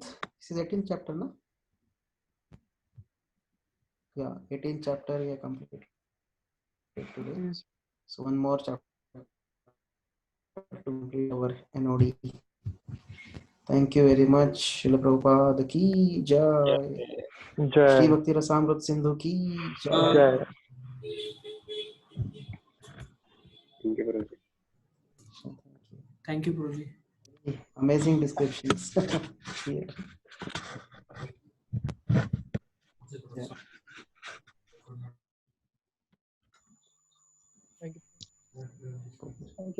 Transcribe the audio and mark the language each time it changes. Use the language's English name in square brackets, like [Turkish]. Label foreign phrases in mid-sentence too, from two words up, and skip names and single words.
[English] This is 18th chapter, no? Yeah, 18th chapter we have completed today. Yes. So one more chapter to complete our NOD. Thank you very much. Srila Prabhupada [Hindi] ki jai. [English] Shri Jai. Bhakti Rasamrut Sindhu [Hindi] ki jai. [English] Jai. Thank you, Guruji. Thank you, Prabhuji. Amazing descriptions. Here. Yeah. Thank you. Thank you, Prajit.